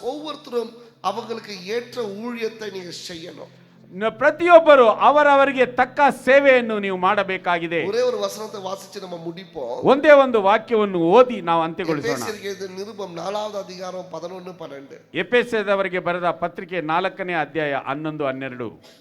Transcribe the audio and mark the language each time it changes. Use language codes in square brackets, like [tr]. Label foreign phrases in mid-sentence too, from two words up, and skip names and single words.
[ta] ஒவ்வொருத்தரும் அவங்களுக்கு ஏற்ற ஊழியத்தை நீங்க செய்யணும். [kn] ಪ್ರತಿಯೊಬ್ಬರು ಅವರವರಿಗೆ ತಕ್ಕ ಸೇವೆಯನ್ನು ನೀವು ಮಾಡಬೇಕಾಗಿದೆ. [ta] ஒரே ஒரு வசனத்தை வாசிச்சு நம்ம முடிப்போம். [kn] ಒಂದೇ ಒಂದು ವಾಕ್ಯವನ್ನು ಓದಿ ನಾವು ಅಂತ್ಯಗೊಳಿಸೋಣ. ಎಫೆಸರಿಗೆ ನಿರೂಪಣೆ [ta] 4வது அதிகாரம் 11 12. [kn] ಎಫೆಸದವರಿಗೆ ಬರೆದ ಪತ್ರಿಕೆ 4ನೇ ಅಧ್ಯಾಯ 11 12.